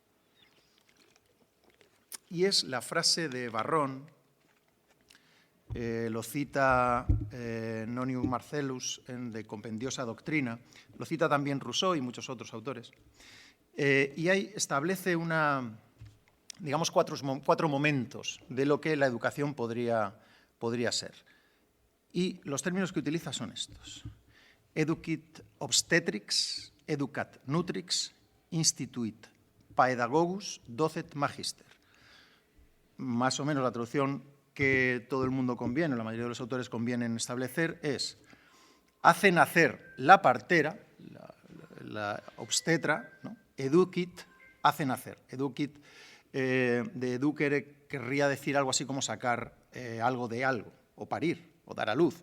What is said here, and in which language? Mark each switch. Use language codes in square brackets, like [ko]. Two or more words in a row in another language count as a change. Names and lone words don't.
[es] Y es la frase de Varrón, lo cita Nonius Marcellus en De Compendiosa Doctrina, lo cita también Rousseau y muchos otros autores, y ahí establece digamos, cuatro momentos de lo que la educación podría ser. Y los términos que utiliza son estos: [la] educit obstetrix, educat nutrix, instituit paedagogus, docet magister. [es] Más o menos la traducción que todo el mundo conviene, la mayoría de los autores convienen establecer, es: hace nacer la partera, la obstetra, ¿no? Educit, hace nacer. Educit, de educere, querría decir algo así como sacar algo de algo, o parir, o dar a luz.